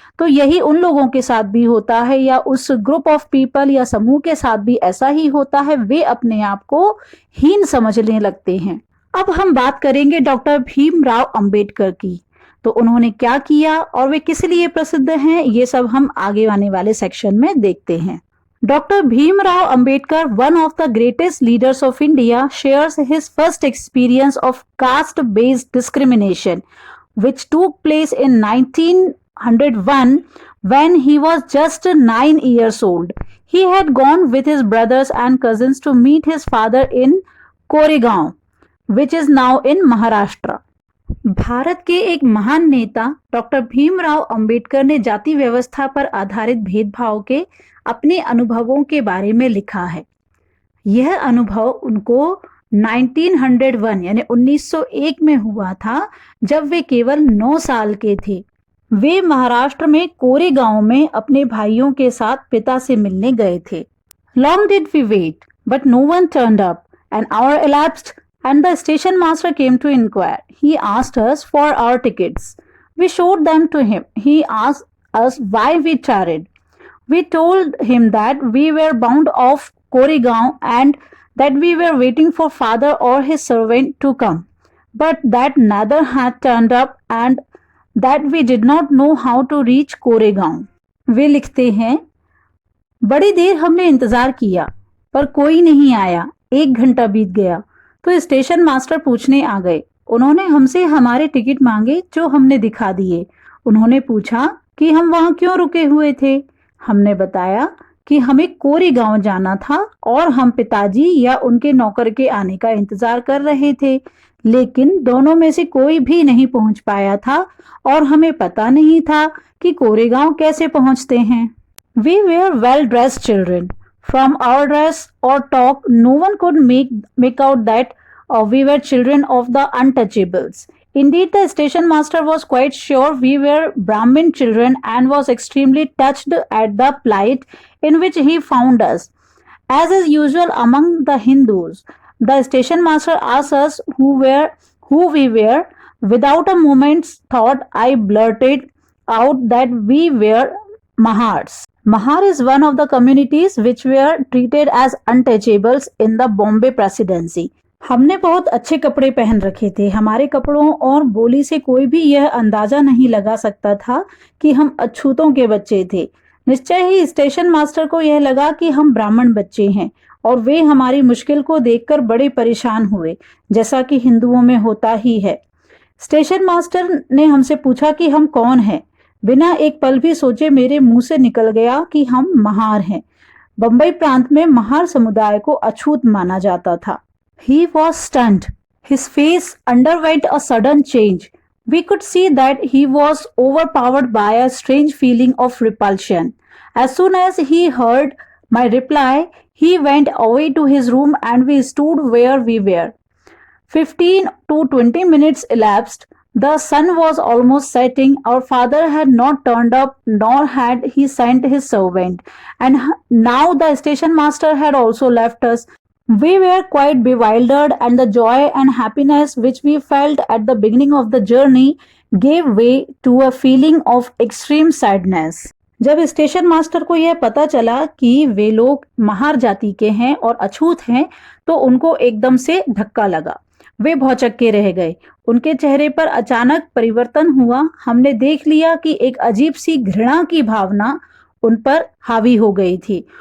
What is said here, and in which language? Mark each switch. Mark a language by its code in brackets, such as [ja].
[hi] तो यही उन लोगों के साथ भी होता है या उस [en] group of people [hi] या समूह के साथ भी ऐसा ही होता है, वे अपने आप को हीन समझने लगते हैं। अब हम बात करेंगे डॉक्टर भीमराव अंबेडकर की। तो उन्होंने क्या किया और वे किस लिए प्रसिद्ध हैं, ये सब हम आगे आने वाले सेक्शन में देखते हैं। [en] Dr. Bhimrao Ambedkar, one of the greatest leaders of India, shares his first experience of caste-based discrimination, which took place in 1901 when he was just 9 years old. He had gone with his brothers and cousins to meet his father in Koregaon, which is now in Maharashtra. [hi] Bharat के एक महान नेता doctor Bhimrao Ambedkar ने जाति व्यवस्था पर आधारित भेदभाव के अपने अनुभवों के बारे में लिखा है। यह अनुभव उनको 1901 यानी 1901 में हुआ था, जब वे केवल 9 साल के थे। वे महाराष्ट्र में कोरेगांव में अपने भाइयों के साथ पिता से मिलने गए थे। [en] Long did we wait, but no one turned up. An hour elapsed and the station master came to inquire. He asked us for our tickets. We showed them to him. He asked us why we tarried. We told him that we were bound off Koregaon and that we were waiting for father or his servant to come, but that neither had turned up and that we did not know how to reach Koregaon. [hi] वे लिखते हैं, बड़ी देर हमने इंतजार किया पर कोई नहीं आया। 1 घंटा बीत गया तो स्टेशन मास्टर पूछने आ गए। उन्होंने हमसे हमारे टिकट मांगे जो हमने दिखा दिए। उन्होंने पूछा कि हम वहां क्यों रुके हुए थे। हमने बताया कि हमें कोरेगांव जाना था और हम पिताजी या उनके नौकर के आने का इंतजार कर रहे थे, लेकिन दोनों में से कोई भी नहीं पहुंच पाया था और हमें पता नहीं था कि कोरेगांव कैसे पहुंचते हैं। [en] We were well-dressed children. From our dress or talk, no one could make out that we were children of the untouchables. Indeed, the station master was quite sure we were Brahmin children and was extremely touched at the plight in which he found us. As is usual among the Hindus, the station master asked us who we were. Without a moment's thought, I blurted out that we were Mahars. Mahar is one of the communities which were treated as untouchables in the Bombay Presidency. [hi] हमने बहुत अच्छे कपड़े पहन रखे थे। हमारे कपड़ों और बोली से कोई भी यह अंदाजा नहीं लगा सकता था कि हम अछूतों के बच्चे थे। निश्चय ही स्टेशन मास्टर को यह लगा कि हम ब्राह्मण बच्चे हैं और वे हमारी मुश्किल को देखकर बड़े परेशान हुए, जैसा कि हिंदुओं में होता ही है। स्टेशन मास्टर ने हमसे पूछा कि हम कौन हैं। बिना एक पल भी सोचे मेरे मुंह से निकल गया कि हम महार हैं। बंबई प्रांत में महार समुदाय को अछूत माना जाता था। [en] He was stunned. His face underwent a sudden change. We could see that he was overpowered by a strange feeling of repulsion. As soon as he heard my reply, he went away to his room and we stood where we were. 15 to 20 minutes elapsed. The sun was almost setting. Our father had not turned up, nor had he sent his servant. And now the station master had also left us. We were quite bewildered, and the joy and happiness which we felt at the beginning of the journey gave way to a feeling of extreme sadness. [hi] जब station master को यह पता चला कि वे लोग महार जाति के हैं और अछूत हैं, तो उनको एकदम से धक्का लगा। वे भौचक्के रह गए। उनके चेहरे पर अचानक परिवर्तन हुआ। हमने देख लिया कि एक अजीब सी घृणा की भावना उन पर हावी हो गई थी।